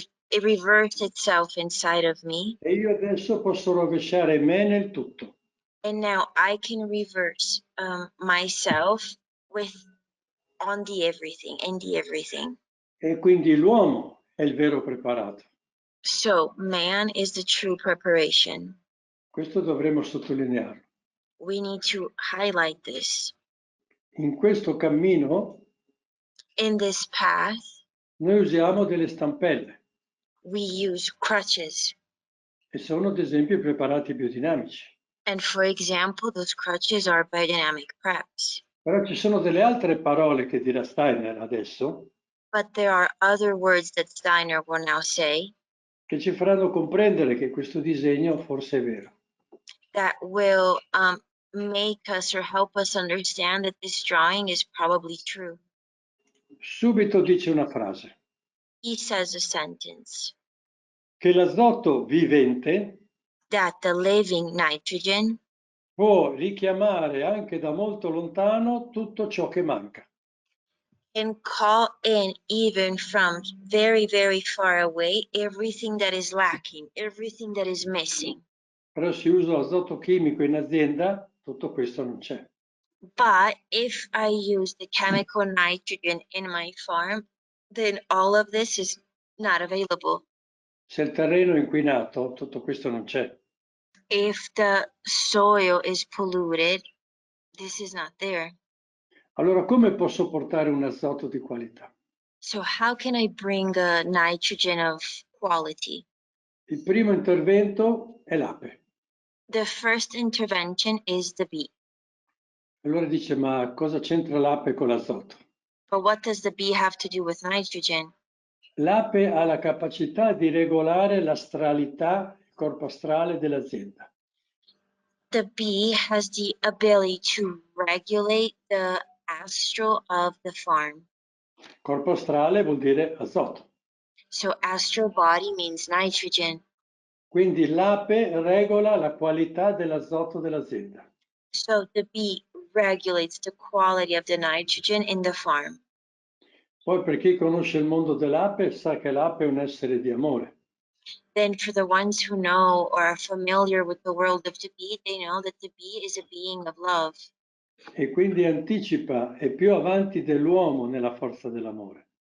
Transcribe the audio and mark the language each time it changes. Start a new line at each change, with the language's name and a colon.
English: It reversed itself inside of me,
Italian: e io adesso posso rovesciare me nel tutto.
English: and now I can reverse myself in the everything.
Italian: E quindi l'uomo è il vero preparato.
English: So man is the true preparation.
Italian: Questo dovremmo sottolinearlo.
English: We need to highlight this.
Italian: In questo cammino
English: In this path,
Italian: noi usiamo delle stampelle
English: we use crutches.
Italian: e sono ad esempio i preparati biodinamici.
English: And for example, those crutches are biodynamic preps.
Italian: Però ci sono delle altre parole che dirà Steiner adesso
English: But there are other words that Steiner will now say
Italian: che ci faranno comprendere che questo disegno forse è vero.
English: that will make us or help us understand that this drawing is probably true.
Italian: Subito dice una frase,
English: He says a sentence
Italian: che l'azoto vivente
English: that the living nitrogen
Italian: può richiamare anche da molto lontano tutto ciò che manca.
English: can call in even from very, very far away everything that is lacking, everything that is missing.
Italian: Però se uso azoto chimico in azienda, tutto questo non c'è.
English: But if I use the chemical nitrogen in my farm, then all of this is not available.
Italian: Se il terreno è inquinato, tutto questo non c'è.
English: If the soil is polluted, this is not there.
Italian: Allora come posso portare un azoto di qualità?
English: So how can I bring a nitrogen of quality?
Italian: Il primo intervento è l'ape.
English: The first intervention is the bee.
Italian: Allora dice, ma cosa c'entra l'ape con l'azoto?
English: But what does the bee have to do with nitrogen?
Italian: L'ape ha la capacità di regolare l'astralità, il corpo astrale dell'azienda.
English: The bee has the ability to regulate the astral of the farm.
Italian: Corpo astrale vuol dire azoto.
English: So astral body means nitrogen.
Italian: Quindi l'ape regola la qualità dell'azoto dell'azienda.
English: So the bee regulates the quality of the nitrogen in the farm.
Italian: Poi per chi conosce il mondo dell'ape sa che l'ape è un essere di amore.
English: then for the ones who know or are familiar with the world of the bee, they know that the bee is a being of love.
Italian: E quindi anticipa, è più avanti dell'uomo nella forza dell'amore.